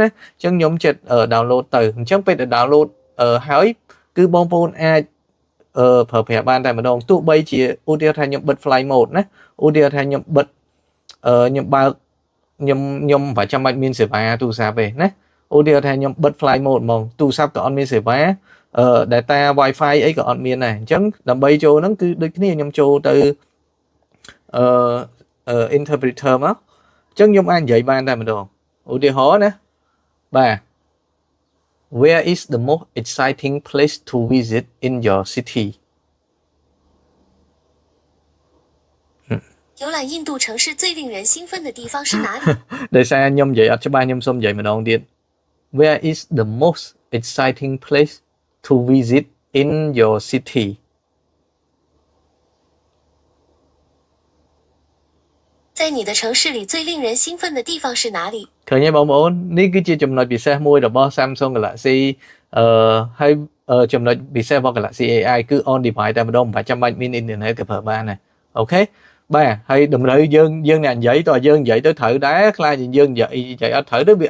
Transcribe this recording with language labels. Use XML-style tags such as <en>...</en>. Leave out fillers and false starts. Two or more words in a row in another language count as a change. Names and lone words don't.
<km>ញ្ចឹងខ្ញុំចិត្ត download ទៅអញ្ចឹងពេលដែល download ហើយគឺបងប្អូនអាចប្រើប្រាស់បានតែម្ដងទោះបីជាឧទាហរណ៍ថាខ្ញុំបិទ</km> <en>flight mode</en> <km>ណាឧទាហរណ៍ថាខ្ញុំបិទខ្ញុំបើកខ្ញុំមិនចាំបាច់មានសេវាទូរស័ព្ទទេណាឧទាហរណ៍ថាខ្ញុំបិទ</km> <en>flight mode</en> <km>ហ្មងទូរស័ព្ទក៏អត់មានសេវា</km> <en>data wifi</en> <km>អីក៏អត់មានដែរអញ្ចឹងដើម្បីចូលហ្នឹងគឺដូចគ្នាខ្ញុំចូលទៅ interpreter មកអញ្ចឹងខ្ញុំអាចនិយាយបានតែម្ដងឧទាហរណ៍ណាបាទ</km> <en>Where is the most exciting place to visit in your city</en> <zh>游览印度城市最令人兴奋的地方是哪里？</zh> <km>ដោយសារខ្ញុំនិយាយអត់ច្បាស់ខ្ញុំសូមនិយាយម្ដងទៀត</km> <en>Where is the most exciting place to visit in your city</en> <zh>在你的城市里最令人兴奋的地方是哪里？</zh> <km>ឃើញទេបងប្អូននេះគឺជាចំណុចពិសេសមួយរបស់ Samsung Galaxy ហើយចំណុចពិសេសរបស់ Galaxy AI គឺ</km> <en>on device</en> <km>តែម្ដងមិនបាច់ចាំបាច់មាន internet ក៏ប្រើបាន ដែរអូខេបាទហើយតម្រូវយើងអ្នកនិយាយតើយើងនិយាយទៅត្រូវដែរខ្លាចយើងនិយាយអត់ត្រូវទៅវា</km>